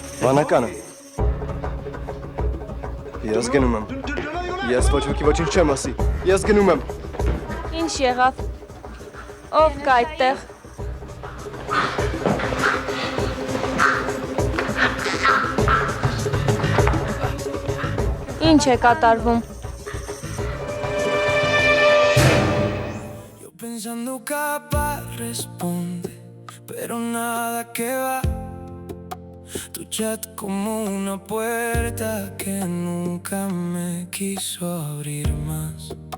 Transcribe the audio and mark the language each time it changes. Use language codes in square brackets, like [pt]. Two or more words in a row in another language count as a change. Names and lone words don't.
[hy] Բանականը։ Ես գնում եմ։ Ես ոչ ոքի ոչինչ չեմ ասի։ Ես գնում եմ։ Ինչ եղավ։ Ով կա այդտեղ։ Ինչ է կատարվում։ [es] Yo pensando capaz responde, pero nada que va. Tu chat como una puerta que nunca me quiso abrir más.